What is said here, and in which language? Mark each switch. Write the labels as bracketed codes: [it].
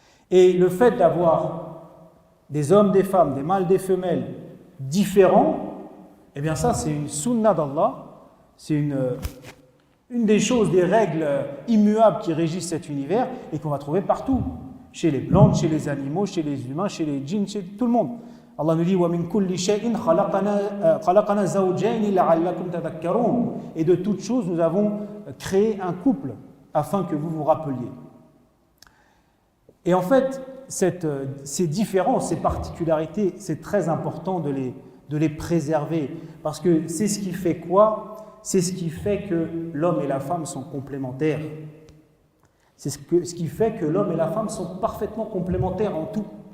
[fr] Et le fait d'avoir des hommes, des femmes, des mâles, des femelles différents, eh bien ça c'est une sunna d'Allah, c'est une des choses, des règles immuables qui régissent cet univers et qu'on va trouver partout, chez les plantes, chez les animaux, chez les humains, chez les djinns, chez tout le monde. Allah nous dit [ar] وَمِن كُلِّ شَيْءٍ خَلَقَنَا زَوْجَيْنِ لَعَلَّكُمْ تَذَكَّرُونَ. [fr] Et de toutes choses, nous avons créé un couple afin que vous vous rappeliez. Et en fait, ces différences, ces particularités, c'est très important de les préserver parce que c'est ce qui fait quoi? C'est ce qui fait que l'homme et la femme sont complémentaires. C'est ce qui fait que l'homme et la femme sont parfaitement complémentaires en tout.